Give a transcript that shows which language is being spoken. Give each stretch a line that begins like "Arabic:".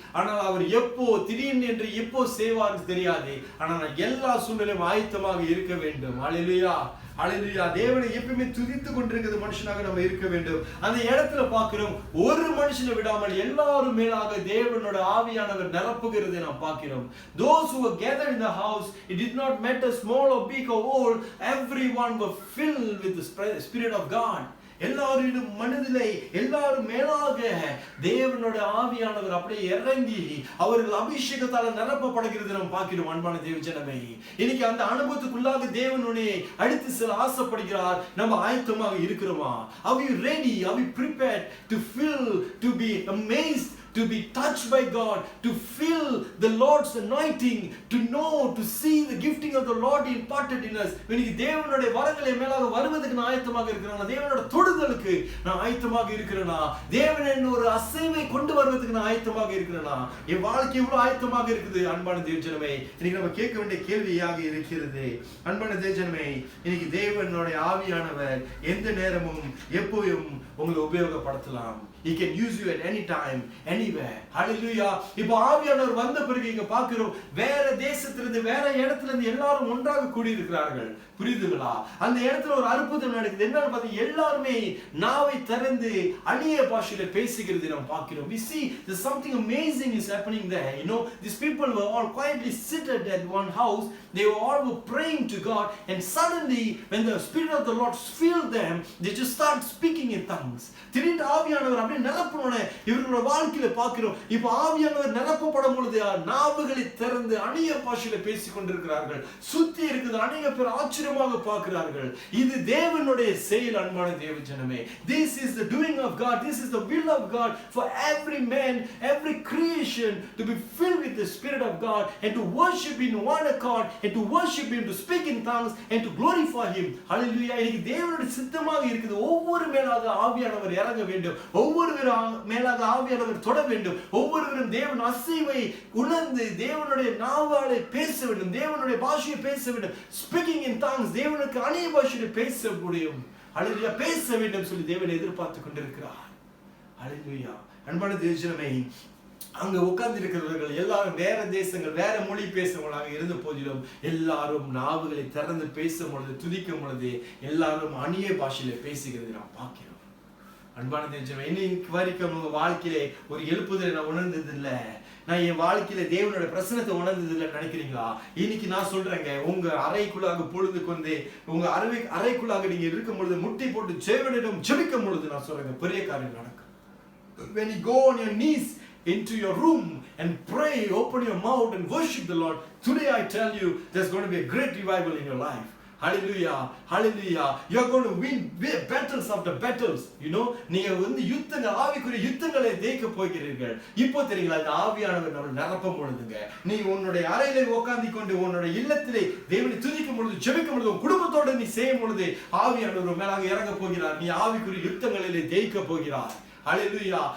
Tamil: ஆனால் அவர் எப்போ திடீரென்று எப்போ செய்வார் தெரியாது. ஆனால் நான் எல்லா சூழ்நிலையும் ஆயத்தமாக இருக்க வேண்டும். ஹalleluya. ஹalleluya. தேவனை எப்பவுமே துதித்து கொண்டிருக்கிற மனுஷனாக நம்ம இருக்க வேண்டும். அந்த இடத்துல பார்க்கிறோம், ஒரு மனுஷனை விடாமல் எல்லாரும் மேலாக தேவனோட ஆவியானவர் நிரப்புகிறதை நாம் பார்க்கிறோம்.
English: Those who were gathered in the house, it did not matter small or big or old, everyone were filled with the Spirit of God.
Tamil: எல்லாரும் மனதிலே எல்லாரும் மேலாக தேவனோட ஆவியானவர் அப்படியே இறங்கி அவர்கள் அபிஷேகத்தால் நிரப்பப்படுகிறது நாம் பார்க்கிறோம். அன்பான தேவஜனமே, இன்னைக்கு அந்த அனுபவத்துக்குள்ளாக தேவனுடைய அடுத்து செல்ல ஆசைப்படுகிறார். நம்ம ஆயத்தமாக இருக்கிறோமா?
English: Are we ready? Are we prepared to feel, to be amazed, to be touched by God, to feel the Lord's anointing, to know, to see the gifting of the Lord imparted in us?
Tamil: இன்னைக்கு தேவனுடைய வரங்களை மேலாக வருவதற்கு நான் ஆயத்தமாக இருக்கிறேனா? தேவனோட தொடுதலுக்கு நான் ஆயத்தமாக இருக்கிறேனா? தேவன் ஒரு அசைவை கொண்டு வருவதற்கு நான் ஆயத்தமாக இருக்கிறேனா? என் வாழ்க்கை எவ்வளவு ஆயத்தமாக இருக்குது? அன்பான தேவஜனமே, இன்னைக்கு நம்ம கேட்க வேண்டிய கேள்வியாக இருக்கிறது. அன்பான தேவஜனமே, இன்னைக்கு தேவனுடைய ஆவியானவர் எந்த நேரமும் எப்பவும் உங்களை உபயோகப்படுத்தலாம்.
English: He can use you at any time, anywhere. Hallelujah.
Tamil: இப்போ ஆவியானவர் வந்த பிறகு இங்க பார்க்கிறோம், வேற தேசத்திலிருந்து வேற இடத்துல இருந்து எல்லாரும் ஒன்றாக கூடி இருக்கிறார்கள். புரியுதுங்களா? அந்த இடத்துல ஒரு அற்புதம் நடக்குது. என்னன்னு பார்த்தீங்கன்னா, எல்லாருமே நாவை திறந்து அந்நிய பாஷையில பேசுகிறது நாம் பார்க்கிறோம்.
English: We see there's something amazing is happening there. You know, these people were all quietly seated at one house. They were all praying to God, and suddenly when the Spirit of the Lord filled them, they just start speaking in tongues.
Tamil: திடீர்னு ஆவியானவர் அப்படியே நிரப்பனோனே இவர்களோட வாழ்க்கையில பார்க்கிறோம். இப்போ ஆவியானவர் நிரப்பப்படும் பொழுது நாவுகளை திறந்து அந்நிய பாஷையில பேசிக் கொண்டிருக்கிறார்கள். சுத்தி இருக்குது அநேக பேர் ஆச்சரியமாக பார்க்கிறார்கள். இது தேவனுடைய செயல். அன்பான தேவஜனமே,
English: this is the doing of God. This is the will of God for every man, every creation to be filled with the Spirit of God and to worship in one accord and to worship Him, to speak in tongues and to glorify Him. Hallelujah.
Tamil: இன்னைக்கு தேவனுடைய சித்தமாக இருக்குது. ஒவ்வொரு மேலாக ஆவியானவர் இறங்க வேண்டும். ஒவ்வொரு மேலாக ஆவியானவர் தொட வேண்டும். ஒவ்வொருவரும் தேவன் அசைவை உணர்ந்து தேவனுடைய நாவாலே பேச வேண்டும். தேவனுடைய பாஷையை பேச வேண்டும்.
English: speaking in tongues,
Tamil: தேவனுக்கு அந்நிய பாஷையை பேச முடியும். ஹalleluya. பேச வேண்டும் சொல்லி தேவன் எதிர்பார்த்து கொண்டிருக்கிறார். ஹalleluya. அன்பான தேவஜனமே, அங்க உட்கார்ந்து இருக்கிறவர்கள் எல்லாரும் வேற தேசங்கள் வேற மொழி பேசுறவங்களாக இருந்த போதிலும் எல்லாரும் நாவுகளை திறந்து பேசும் பொழுது, துதிக்கும் பொழுது எல்லாரும் அந்நிய பாஷையில பேசுகிறது நாம் பார்க்கிறோம். அன்பான தேவஜனமே, இன்னைக்கு வரைக்கும் உங்க வாழ்க்கையிலே ஒரு எழுப்புதலை நான் உணர்ந்தது இல்லை, நான் என் வாழ்க்கையில தேவனோட பிரசன்னத்தை உணர்ந்தது இல்லைன்னு நினைக்கிறீங்களா? இன்னைக்கு நான் சொல்றேங்க, உங்க அறைக்குள்ளாக பொழுது கொண்டு உங்க அறைக்குள்ளாக நீங்க இருக்கும் பொழுது முட்டி போட்டு தேவனிடம் ஜெபிக்கும் பொழுது நான் சொல்றேங்க, பெரிய காரியம் நடக்கும்.
English: When you go on your knees into your room and pray, open your mouth and worship the Lord. Today I tell you, there's going to be a great revival in your life. Hallelujah, hallelujah. You are going to win battles after battles.
Tamil: You know, நீங்க வந்து யுத்தங்கள், ஆவிக்குரிய யுத்தங்களை ஜெயிக்க போகிறீர்கள். இப்போ தெரியுங்களா, இந்த ஆவியானவர் நம்மை நிரப்பும் பொழுதுங்க, நீ உன்னுடைய அறையிலே உட்கார்ந்து கொண்டு உன்னுடைய இல்லத்திலே தேவனை துதிக்கும் பொழுது, ஜெபிக்கும் பொழுது, உன் குடும்பத்தோடு நீ செய்யும் பொழுது ஆவியானவர் மேலாக இறங்க போகிறார். நீ ஆவிக்குரிய யுத்தங்களிலே ஜெயிக்க போகிறார். Hallelujah.